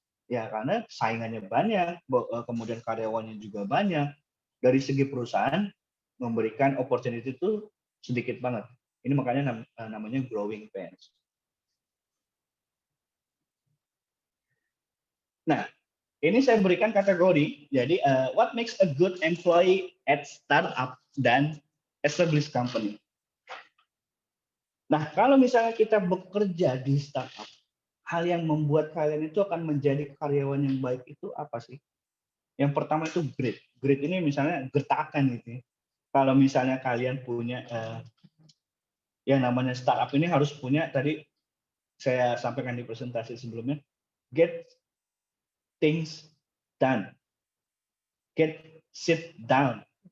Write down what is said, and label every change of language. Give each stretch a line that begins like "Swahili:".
Indonesian: Ya karena saingannya banyak, kemudian karyawannya juga banyak. Dari segi perusahaan memberikan opportunity itu sedikit banget. Ini makanya namanya growing pains. Nah, ini saya berikan kategori.
English: Jadi, what makes a good employee at startup
Indonesian: dan
English: established company?
Indonesian: Nah, kalau misalnya kita bekerja di startup, hal yang membuat kalian itu akan menjadi karyawan yang baik itu apa sih? Yang pertama itu grit. Grit ini misalnya gertakan gitu ya. Kalau misalnya kalian punya yang namanya startup ini harus punya, tadi saya sampaikan di presentasi sebelumnya,
English: get things done, get sit down.